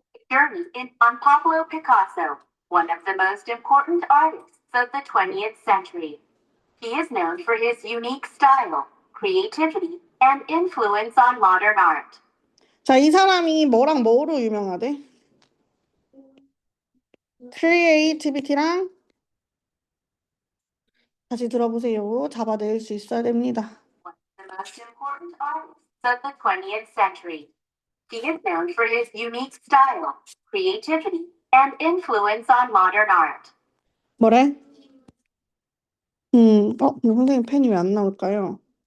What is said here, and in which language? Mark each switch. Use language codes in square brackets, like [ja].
[en] journey on Pablo Picasso, one of the most important artists of the 20th century. He is known for his unique style, creativity, and influence on modern art. [ko] 자, 이 사람이 뭐랑 뭐로 유명하대? 크리에이티비티랑 다시 들어보세요. 잡아낼 수 있어야 됩니다. [en] One of the most important artists of the 20th century. He is known for his unique style, creativity, and influence on modern art. [ko] 뭐래? 선생님 펜이 왜 안 나올까요?